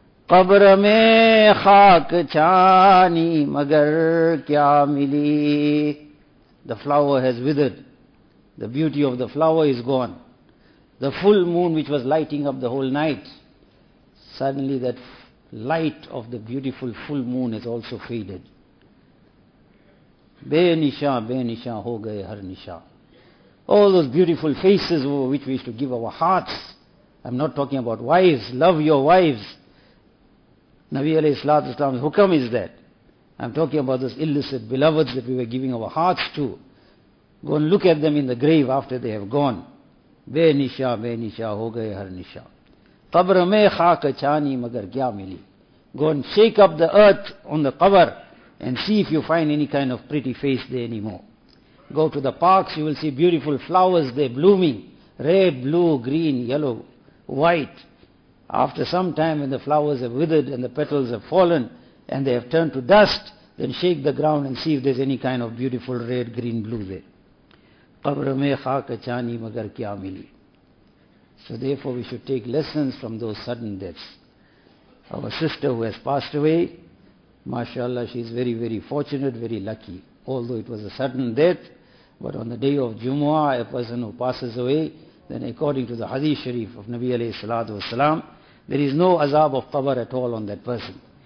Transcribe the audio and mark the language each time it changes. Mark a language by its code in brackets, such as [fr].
[ur] قبر میں خاک چھانی مگر کیا ملی. [en] The flower has withered. The beauty of the flower is gone. The full moon which was lighting up the whole night, suddenly that light of the beautiful full moon has also faded. [ur] بے نشان ہو گئے ہر نشان. [en] All those beautiful faces which we used to give our hearts. I'm not talking about wives. Love your wives. Nabi alayhi salatu wasalam's hukam is that. I'm talking about those illicit beloveds that we were giving our hearts to. Go and look at them in the grave after they have gone. [ur] بے نشا ہو گئے ہر نشا. قبر میں خاک چانی مگر کیا ملی. [en] Go and shake up the earth on the qabr and see if you find any kind of pretty face there anymore. Go to the parks, you will see beautiful flowers there blooming. Red, blue, green, yellow, white. After some time when the flowers have withered and the petals have fallen and they have turned to dust, then shake the ground and see if there's any kind of beautiful red, green, blue there. [ur] قبر میں خاک چانی مگر کیا ملی. [en] So therefore we should take lessons from those sudden deaths. Our sister who has passed away, mashallah, she is very, very fortunate, very lucky. Although it was a sudden death, but on the day of Jumu'ah, a person who passes away, then according to the Hadith Sharif of Nabi alayhi salatu wasalam, there is no azab of qabr at all on that person.